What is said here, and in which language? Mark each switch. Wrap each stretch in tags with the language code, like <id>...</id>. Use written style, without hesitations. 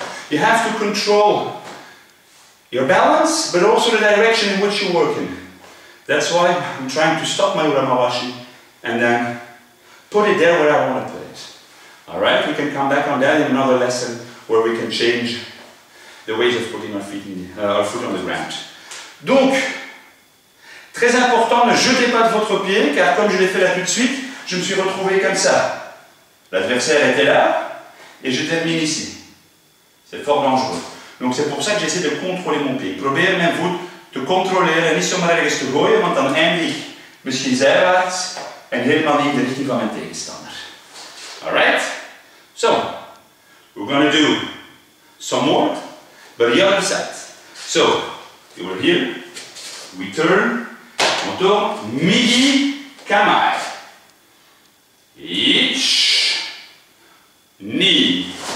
<en>You have to control your balance, but also the direction in which you're working. That's why I'm trying to stop my Uramawashi and then put it there where I want to put it. Alright, we can come back on that in another lesson where we can change the ways of putting our foot on the ground.</en> <fr>Donc, très important, ne jetez pas de votre pied, car comme je l'ai fait là tout de suite, je me suis retrouvé comme ça. L'adversaire était là, et je termine ici. C'est fort dangereux. Donc c'est pour ça que j'essaie de contrôler mon pied.</fr> <nl>Probeer mijn voet te controleren, niet zomaar ergens te gooien, want dan eindig ik misschien zijwaarts en helemaal niet in de richting van mijn tegenstander.</nl> <en>Alright? So, we're going to do some more, but the other side. So, you were here, we turn,</en> <fr>on tourne,</fr> <en>midi, kamae. Each knee.</en>